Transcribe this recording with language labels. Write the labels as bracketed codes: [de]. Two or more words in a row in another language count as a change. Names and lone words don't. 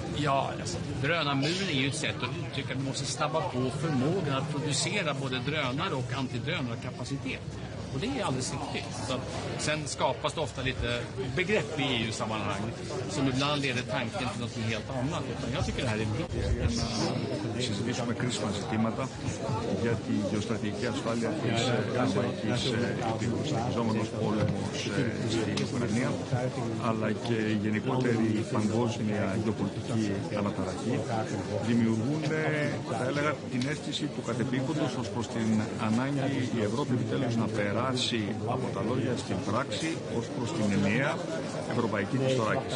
[sv] Ja, alltså, drönarmuren är ju ett sätt att uttrycka att vi måste snabba på förmågan att producera både drönare och antidrönarkapacitet. Och det är alldeles riktigt. Så att sen skapas det ofta lite begrepp i EU-sammanhang som ibland leder tanken till något helt annat. Utan jag tycker det här är viktigt. [el] Συζητήσουμε κρίσιμα ζητήματα για τη γεωστρατηγική ασφάλεια της Ευρωπαϊκής υπηρεσιζόμενος πόλεμος στην Ουκρανία, αλλά και η γενικότερη παγκόσμια γεωπολιτική αναταραχή δημιουργούν, θα έλεγα, την αίσθηση του κατεπήγοντος ως προς την ανάγκη η Ευρώπη επιτέλους να περάσει από τα λόγια στην πράξη ως προς την ενιαία ευρωπαϊκή της θωράκιση.